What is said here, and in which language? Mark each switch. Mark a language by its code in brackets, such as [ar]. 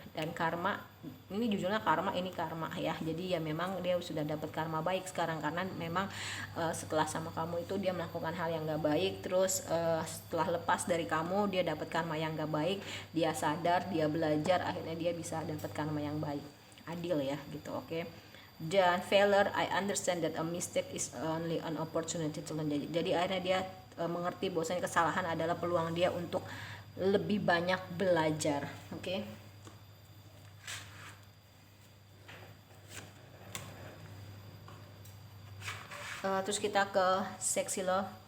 [id] Dan karma, ini jujurnya karma, ini karma ya, jadi ya memang dia sudah dapat karma baik sekarang, karena memang setelah sama kamu itu dia melakukan hal yang gak baik, terus setelah lepas dari kamu dia dapat karma yang gak baik, dia sadar, dia belajar, akhirnya dia bisa dapat karma yang baik, adil ya gitu. Oke. [en] Dan failure, I understand that a mistake is only an opportunity to learn. [id] Jadi akhirnya dia mengerti bahwasanya kesalahan adalah peluang dia untuk lebih banyak belajar. Oke. Terus kita ke sexy love.